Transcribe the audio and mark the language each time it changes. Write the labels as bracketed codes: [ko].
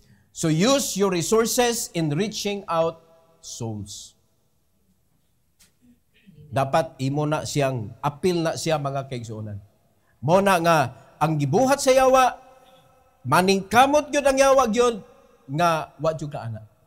[en] So use your resources in reaching out souls. [ceb] Dapat imo na siyang appeal na siya mga kaigsuonan. Mo na nga ang gibuhat sa yawa, maningkamot gyud ang yawa gyud nga wa jud ka ana.